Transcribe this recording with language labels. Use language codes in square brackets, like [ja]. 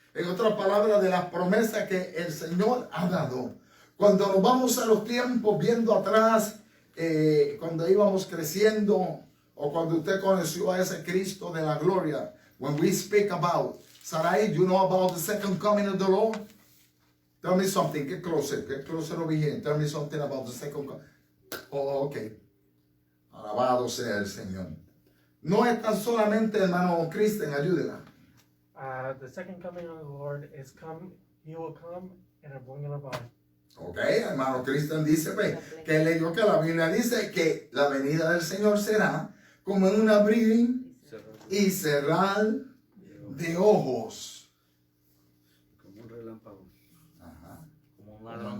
[es] En otras palabras, de las promesas que el Señor ha dado. Cuando nos vamos a los tiempos viendo atrás, cuando íbamos creciendo, o cuando usted conoció a ese Cristo de la gloria, [en] when we speak about, Sarai, do you know about the second coming of the Lord? Tell me something, get closer over here, tell me something about the second coming. [es] Oh, ok. Alabado sea el Señor. No es tan solamente, hermano Cristian, ayúdela. [en] The second coming of the Lord is come. He will come in a blink of an eye. [es] Ok, hermano Cristian dice que leyó que la Biblia dice que la venida del Señor será como en un abrir y cerrar de ojos. Como un relámpago. Ajá. Como un Como ladrón